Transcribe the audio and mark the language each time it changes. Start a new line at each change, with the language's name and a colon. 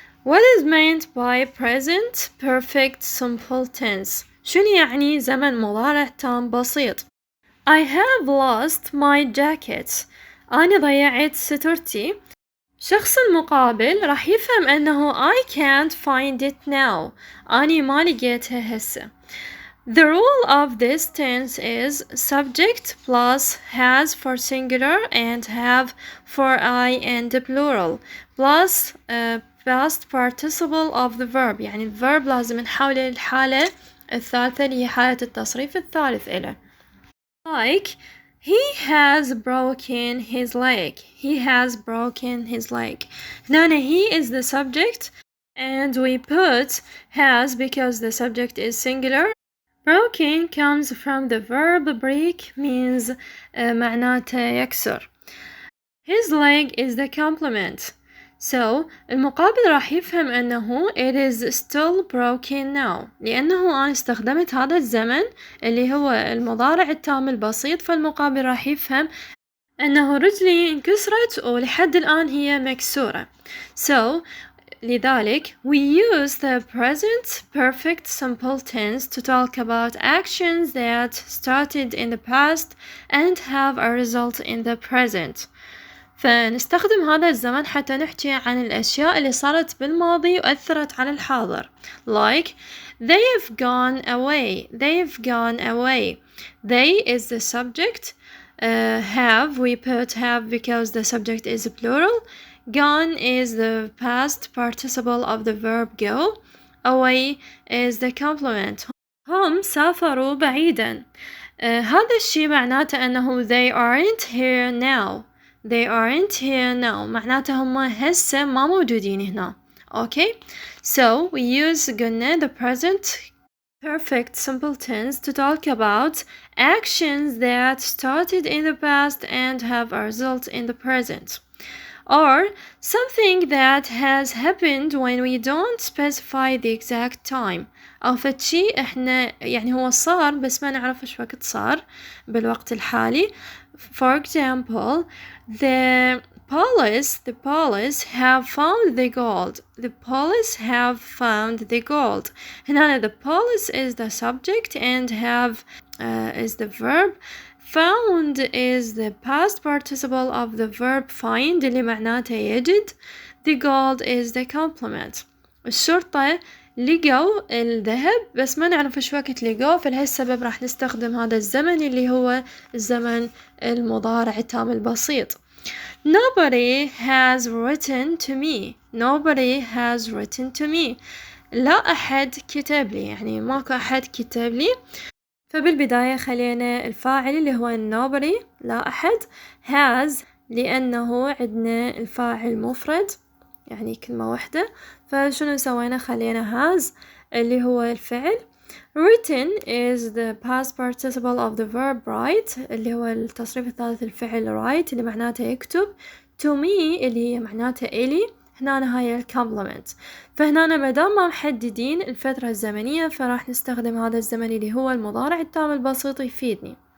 English: What is meant by present perfect simple tense?
Arabic: شنو يعني زمن مضارع تام بسيط؟
English: I have lost my jacket.
Arabic: أنا ضيعت سترتي. شخص المقابل راح يفهم أنه
English: I can't find it now.
Arabic: أنا ما لقيتها هسه.
English: The rule of this tense is subject plus has for singular and have for I and plural plus past participle of the verb.
Arabic: يعني الverb لازم نحوله للحالة الثالثة اللي هي حالة التصريف الثالث إله.
English: Like he has broken his leg. He has broken his leg.
Arabic: هنا
English: he is the subject and we put has because the subject is singular. Broken comes from the verb break means
Arabic: معناته يكسر.
English: His leg is the complement.
Arabic: So المقابل راح يفهم أنه
English: it is still broken now
Arabic: لأنه أنا استخدمت هذا الزمن اللي هو المضارع التام البسيط فالمقابل راح يفهم أنه رجلي انكسرت ولحد الآن هي مكسورة.
English: So
Arabic: لذلك
English: we use the present perfect simple tense to talk about actions that started in the past and have a result in the present.
Arabic: فنستخدم هذا الزمن حتى نحكي عن الأشياء اللي صارت بالماضي وأثرت على الحاضر.
English: Like they've gone away. They've gone away. They is the subject. Have we put have because the subject is plural. Gone is the past participle of the verb go. Away is the complement.
Arabic: هم سافروا بعيدا. هذا الشيء معناته أنه
English: they aren't here now. They aren't here now.
Arabic: معناته هم هسه ما موجودين هنا.
English: Okay? So we use
Arabic: قلنا
English: the present perfect simple tense to talk about actions that started in the past and have a result in the present. Or something that has happened when we don't specify the exact time.
Arabic: أو فشي إحنا يعني هو صار بس ما نعرف إيش وقت صار بالوقت الحالي.
English: For example, the police have found the gold. The police have found the gold.
Arabic: هنا
English: the police is the subject and have is the verb. Found is the past participle of the verb find
Arabic: اللي معناته يجد.
English: The gold is the complement.
Arabic: الشرطة لقوا الذهب بس ما نعرف ايش وقت لقوه فلهالسبب راح نستخدم هذا الزمن اللي هو الزمن المضارع التام البسيط.
English: Nobody has written to me. Nobody has written to me.
Arabic: لا أحد كتب لي يعني ماكو أحد كتب لي. فبالبداية خلينا الفاعل اللي هو
English: nobody
Arabic: لا أحد. has لأنه عندنا الفاعل مفرد يعني كلمة واحدة فشنو سوينا خلينا has اللي هو الفعل.
English: written is the past participle of the verb write
Arabic: اللي هو التصريف الثالث الفعل write اللي معناته يكتب.
English: to me
Arabic: اللي هي معناته إلي. هنا هاي الكومبلمنت فهنا مادام ما محددين الفترة الزمنية فراح نستخدم هذا الزمن اللي هو المضارع التام البسيط يفيدني.